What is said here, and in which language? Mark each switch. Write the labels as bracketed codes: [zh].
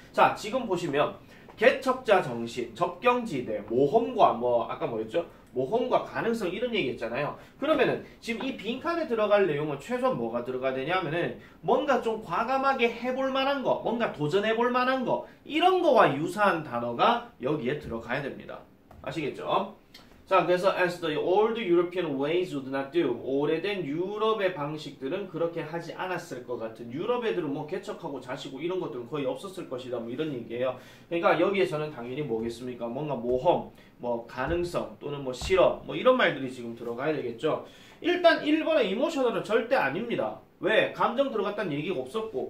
[ko] 자, 지금 보시면 개척자 정신, 접경지대, 모험과 아까 뭐였죠? 모험과 가능성 이런 얘기 했잖아요. 그러면은 지금 이 빈칸에 들어갈 내용은 최소한 뭐가 들어가야 되냐면은 뭔가 좀 과감하게 해볼 만한 거, 뭔가 도전해볼 만한 거 이런 거와 유사한 단어가 여기에 들어가야 됩니다. 아시겠죠? [en] 자, 그래서 as the old European ways would not do. [ko] 오래된 유럽의 방식들은 그렇게 하지 않았을 것 같은. 유럽 애들은 뭐 개척하고 자시고 이런 것들은 거의 없었을 것이다. 뭐 이런 얘기예요. 그러니까 여기에서는 당연히 뭐겠습니까? 뭔가 모험, 뭐 가능성 또는 뭐 실험, 뭐 이런 말들이 지금 들어가야 되겠죠. 일단 1번의 emotional은 절대 아닙니다. 왜? 감정 들어갔다는 얘기가 없었고.